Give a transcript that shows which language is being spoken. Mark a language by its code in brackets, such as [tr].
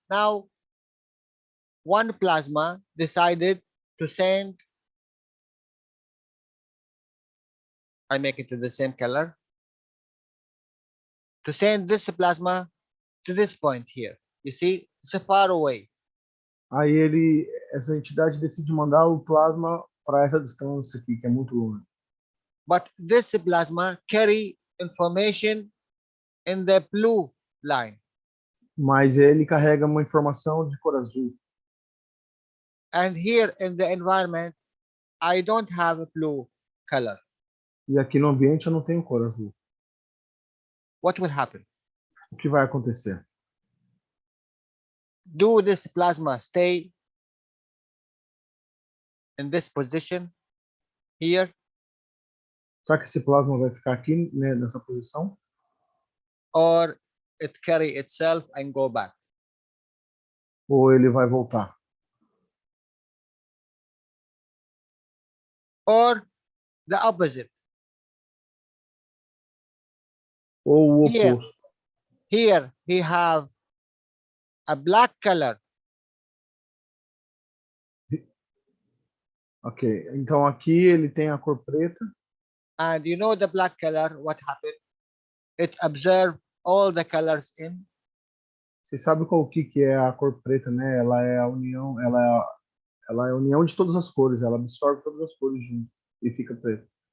[en] Now, one plasma decided to send. I make it to the same color. To send this plasma to this point here. You see, it's far away. [pt] Aí essa entidade decide mandar o plasma para essa distância aqui, que é muito longe. [en] But this plasma carry information in the blue line. [pt] Mas ele carrega uma informação de cor azul. [en] And here in the environment, I don't have a blue color. [pt] E aqui no ambiente eu não tenho cor azul. [en] What will happen? [pt] O que vai acontecer? [en] Do this plasma stay in this position? here, [pt] Será que esse plasma vai ficar aqui, né, nessa posição? [en] or it carry itself and go back? [pt] Ou ele vai voltar? [en] Or the opposite? [pt] Ou o [en] Here. [pt] oposto? [en] Here he have a black color. [pt] Ok, então aqui ele tem a cor preta. [en] And you know the black color, what happened? It absorbed all the colors in. [pt] Você sabe qual que é a cor preta, né? Ela é a união, ela é a união de todas as cores, ela absorve todas as cores junto e fica preta.